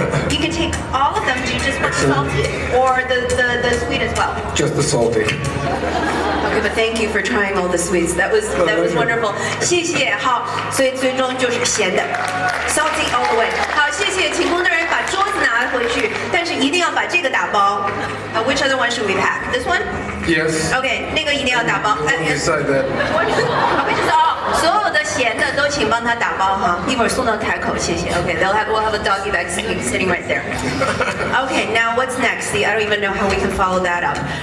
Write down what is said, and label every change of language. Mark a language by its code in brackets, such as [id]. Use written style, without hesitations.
[en] You can take all of them. Do you just want the salty or the sweet as well? Just the salty. Okay, but thank you for trying all the sweets. That was wonderful. [zh] 谢谢。好，所以最终就是咸的 ， [en] salty all the way。 [zh] 好，谢谢，请工作人员把桌子拿回去，但是一定要把这个打包。 [en] Which other one should we pack? This one? Yes. [zh] Okay，那个一定要打包。 [en] We'll decide that. [zh] 所有的咸的都请帮他打包哈，一会儿送到台口，谢谢。 [en] Okay, we'll have a doggy bag sitting right there. Okay, now what's next? See, I don't even know how we can follow that up.